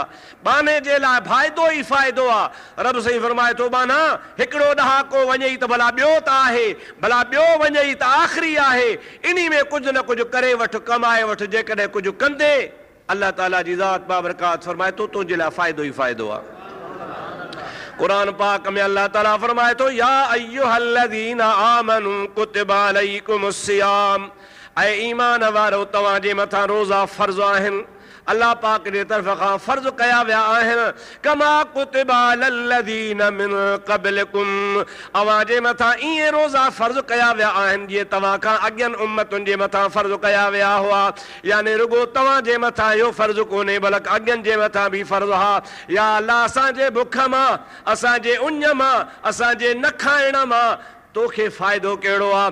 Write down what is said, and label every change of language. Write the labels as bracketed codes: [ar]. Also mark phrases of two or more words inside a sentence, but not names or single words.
[sd] बाने जे लाइ फ़ाइदो ई फ़ाइदो आहे। रब साईं फरमाए थो, बाना हिकिड़ो ॾहाको वञे त भला ॿियो त आहे, भला ॿियो वञे त आख़िरी आहे। इन्ही में कुझु न कुझु करे वठि, कमाए वठि। जेकॾहिं कुझु कंदे अल्लाह ताला जी ज़ात बाबरकात फरमाए थो, तुंहिंजे लाइ फ़ाइदो ई फ़ाइदो आहे। कुरान पाक में अल्लाह ताला फरमाए थो, [ar] يا أيها الذين آمنوا كتب عليكم الصيام, [sd] ऐं ईमान वारो तव्हांजे मथां रोज़ा फ़र्ज़ आहिनि। अल्लाह पाक जे तरफ़ खां फ़र्ज़ कया विया आहिनि, [ar] كما كتب على الذين من قبلكم, [sd] अव्हां जे मथां ईअं रोज़ा फ़र्ज़ कया विया आहिनि जीअं तव्हां खां अॻियनि उम्मतुनि जे मथां फ़र्ज़ कया विया हुआ। यानी रुगो तव्हां जे मथां इहो फ़र्ज़ कोन्हे, बल्कि अॻियनि जे मथां बि फ़र्ज़ हा। या अल्लाह असांजे बुख मां, असांजे उञ मां, असांजे न खाइण मां तोखे फ़ाइदो कहिड़ो आहे?